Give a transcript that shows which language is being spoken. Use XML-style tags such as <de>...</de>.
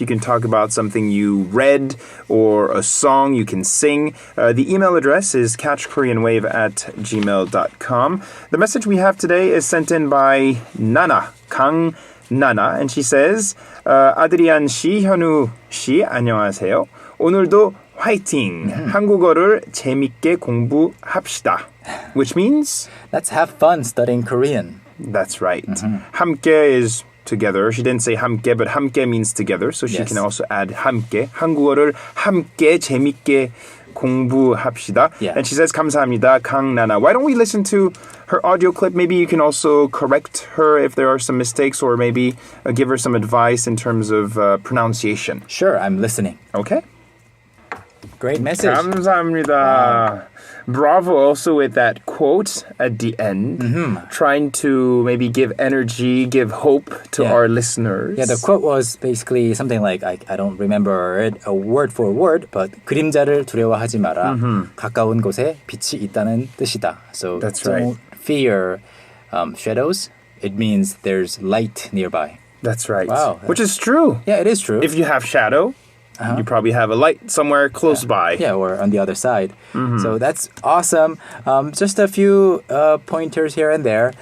<en>You can talk about something you read or a song you can sing. The email address is catchkoreanwave@gmail.com. The message we have today is sent in by Nana, Kang Nana, and she says,</en> <ko>아드리안 씨, 현우 씨, 안녕하세요. 오늘도 화이팅! 한국어를 재밌게 공부합시다.</ko> <en>Which means? Let's have fun studying Korean. That's right. 함께 is together. She didn't say 함께, but 함께 means together, so she can also add 함께.</en> <ko>한국어를 함께 재밌게 공부합시다.</ko> <en>And she says,</en> <ko>감사합니다, 강나나.</ko> <en>Why don't we listen to her audio clip? Maybe you can also correct her if there are some mistakes, or maybe give her some advice in terms of pronunciation. Sure, I'm listening. Okay. Great message.</en> <ko>감사합니다. Wow.</ko> <en>Bravo also with that quote at the end, trying to maybe give energy, give hope to our listeners. Yeah, the quote was basically something like, I don't remember it a word for word, but</en> <ko>그림자를 두려워하지 마라. 가까운 곳에 빛이 있다는 뜻이다.</ko> <en>So that's don't fear shadows. It means there's light nearby. That's right. Wow. Which is true. Yeah, it is true. If you have shadow, you probably have a light somewhere close by. Yeah, or on the other side. So that's awesome. Just a few pointers here and there.</en>